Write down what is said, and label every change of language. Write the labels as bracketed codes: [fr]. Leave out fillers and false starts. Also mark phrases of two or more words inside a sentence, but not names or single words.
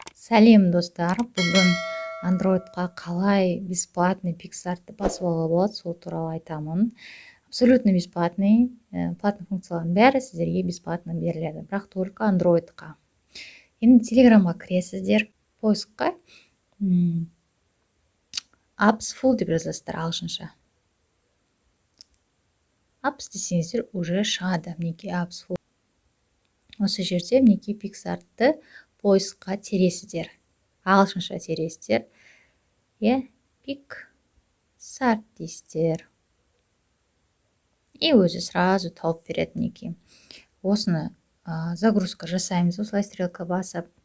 [kk] Сәлем достар, бүгін Androidқа қалай бесплатный PicsArt'ты басып алуға болады, сол туралы айтамын. [ru] Абсолютно бесплатный, [kk] платный функциялардың бәрі сіздерге бесплатно беріледі, бірақ только Androidқа. Енді Телеграмға кіресіздер, поискқа [en] apps full [kk] деп жазасыздар ағылшынша. Apps десеңіздер уже шығады, мінекей [en] apps full. [kk] Осы жерде мінекей PicsArt'ты поискқа тересіздер, ағылшынша тересіздер. PicsArt дейсіздер. И өзі сразу тауып береді мінекей. Осыны загрузка жасаймыз, осылай стрелка басып.